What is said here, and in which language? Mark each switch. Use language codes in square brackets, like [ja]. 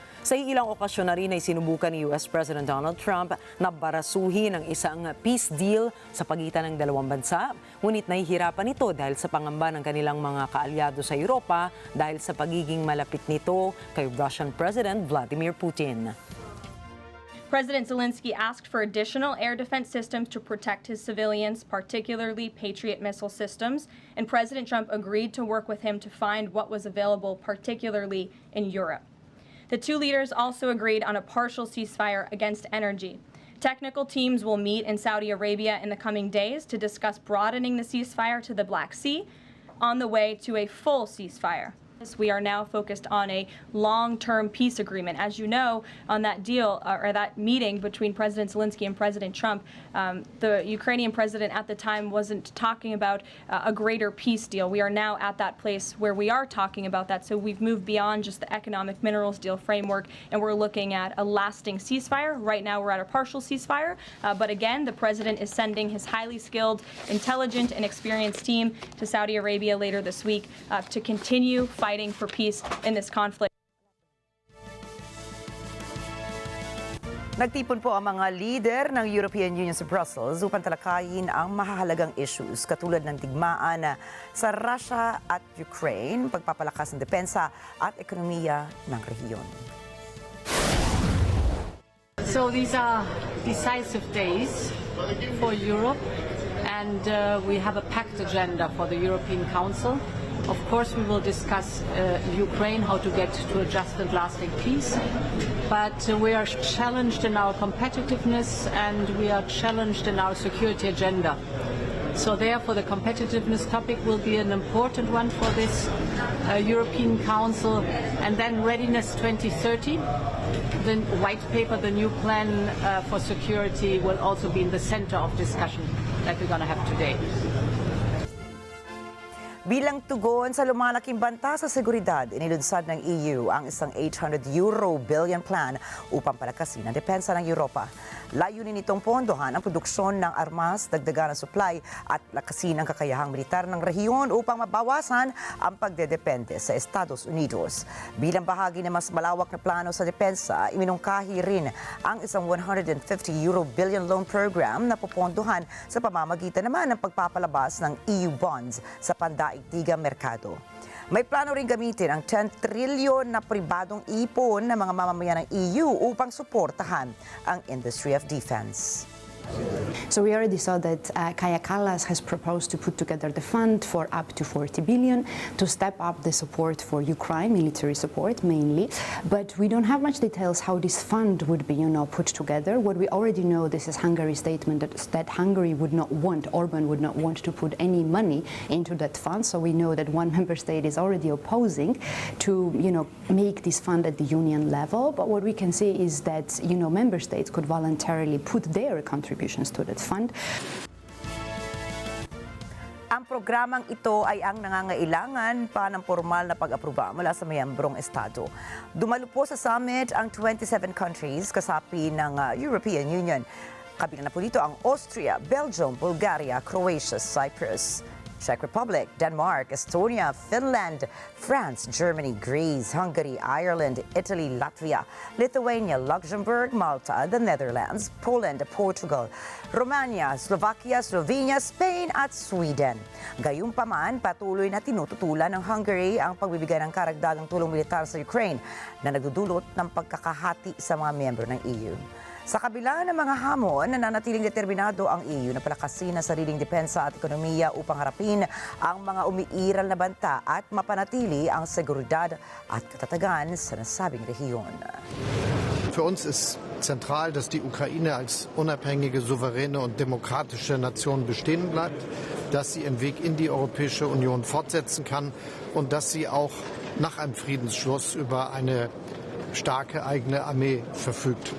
[tl] Sa ilang okasyon na rin ay sinubukan ni US President Donald Trump na barasuhin ang isang peace deal sa pagitan ng dalawang bansa. Ngunit nahihirapan ito dahil sa pangamba ng kanilang mga kaalyado sa Europa dahil sa pagiging malapit nito kay Russian President Vladimir Putin. [en] President Zelensky asked for additional air defense systems to protect his civilians, particularly Patriot missile systems, and President Trump agreed to work with him to find what was available, particularly in Europe. The two leaders also agreed on a partial ceasefire against energy. Technical teams will meet in Saudi Arabia in the coming days to discuss broadening the ceasefire to the Black Sea on the way to a full ceasefire. We are now focused on a long-term peace agreement. As you know, on that deal or that meeting between President Zelensky and President Trump, the Ukrainian president at the time wasn't talking about a greater peace deal. We are now at that place where we are talking about that. So we've moved beyond just the economic minerals deal framework, and we're looking at a lasting ceasefire. Right now, we're at a partial ceasefire. But again, the president is sending his highly skilled, intelligent, and experienced team to Saudi Arabia later this week to continue fighting for peace in this conflict. [tl] Nagtipon po ang mga leader ng European Union sa Brussels upang talakayin ang mahahalagang issues katulad ng digmaan sa Russia at Ukraine, pagpapalakas ng depensa at ekonomiya ng rehiyon. [en] So these are decisive days for Europe, and we have a packed agenda for the European Council. Of course, we will discuss Ukraine, how to get to a just and lasting peace. But we are challenged in our competitiveness, and we are challenged in our security agenda. So therefore, the competitiveness topic will be an important one for this European Council. And then Readiness 2030, the white paper, the new plan for security will also be in the center of discussion that we're going to have today. [tl] Bilang tugon sa lumalaking banta sa seguridad, inilunsad ng EU ang isang €800 billion plan upang palakasin ang depensa ng Europa. Layunin nitong pondohan ang produksyon ng armas, dagdagan ng supply at lakasin ang kakayahang militar ng rehiyon upang mabawasan ang pagdedepende sa Estados Unidos. Bilang bahagi ng mas malawak na plano sa depensa, iminungkahi rin ang isang 150 billion loan program na pupondohan sa pamamagitan naman ng pagpapalabas ng EU bonds sa pandaigdigang merkado. May plano rin gamitin ang 10 trilyon na pribadong ipon ng mga mamamayan ng EU upang suportahan ang industry of defense. [en] So we already saw that Kaja Kallas has proposed to put together the fund for up to 40 billion to step up the support for Ukraine, military support mainly. But we don't have much details how this fund would be, put together. What we already know, this is Hungary's statement that Hungary would not want, Orban would not want to put any money into that fund. So we know that one member state is already opposing to, make this fund at the union level. But what we can see is that, member states could voluntarily put their contributions to that fund. [tl] Ang programang ito ay ang nangangailangan pa ng formal na pag-aproba mula sa miyembrong estado. Dumalo po sa summit ang 27 countries kasapi ng European Union. Kabilang na po dito ang Austria, Belgium, Bulgaria, Croatia, Cyprus, Czech Republic, Denmark, Estonia, Finland, France, Germany, Greece, Hungary, Ireland, Italy, Latvia, Lithuania, Luxembourg, Malta, the Netherlands, Poland, Portugal, Romania, Slovakia, Slovenia, Spain at Sweden. Gayunpaman, patuloy na tinututulan ng Hungary ang pagbibigay ng karagdagang tulong militar sa Ukraine na nagdudulot ng pagkakahati sa mga miyembro ng EU. Sa kabila ng mga hamon, nananatiling determinado ang EU na palakasin ang sariling depensa at ekonomiya upang harapin ang mga umiiral na banta at mapanatili ang seguridad at katatagan sa nasabing rehiyon. [de] Für uns ist zentral, dass die Ukraine als unabhängige, souveräne und demokratische Nation bestehen bleibt, dass sie ihren Weg in die Europäische Union fortsetzen kann und dass sie auch nach einem Friedensschluss über eine starke eigene Armee verfügt.